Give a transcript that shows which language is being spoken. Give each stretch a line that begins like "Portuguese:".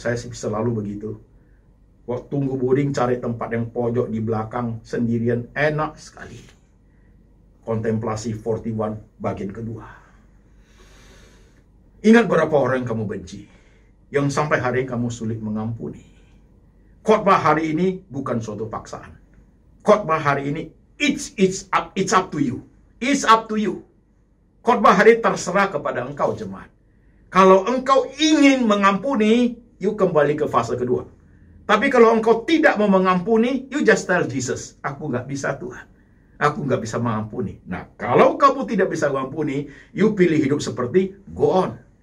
Indonesian: Saya sih selalu begitu. Waktu tunggu boarding cari tempat yang pojok di belakang sendirian. Enak sekali. Kontemplasi 41 bagian kedua. Ingat berapa orang yang kamu benci. Yang sampai hari ini kamu sulit mengampuni. Khotbah hari ini bukan suatu paksaan. Khotbah hari ini
English: it's up to you. It's up to you.
Indonesian: Khotbah hari terserah kepada engkau jemaat. Kalau engkau ingin mengampuni, you kembali ke fase kedua. Tapi kalau engkau tidak mau mengampuni,
English: you just tell Jesus,
Indonesian: aku nggak bisa Tuhan. Aku nggak bisa mengampuni. Nah, kalau kamu tidak bisa mengampuni, you pilih hidup seperti
English: go on.